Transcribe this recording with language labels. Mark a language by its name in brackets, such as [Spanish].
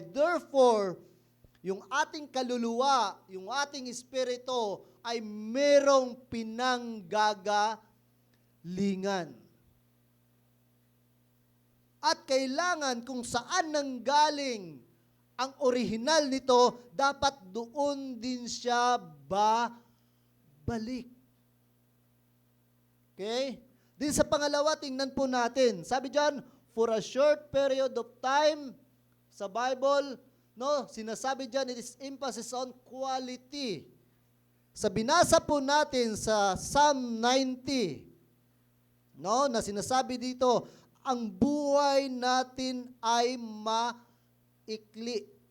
[Filipino] Therefore, yung ating kaluluwa, yung ating espiritu ay merong pinanggagalingan. At kailangan kung saan nanggaling ang orihinal nito, dapat doon din siya balik. Okay? Din sa pangalawa, tingnan po natin. Sabi diyan, [English] for a short period of time, sa Bible, [Filipino] no, sinasabi diyan, [English] it is emphasis on quality. [Filipino] Sa binasa po natin sa Psalm 90, no, na sinasabi dito, ang buhay natin ay maikli.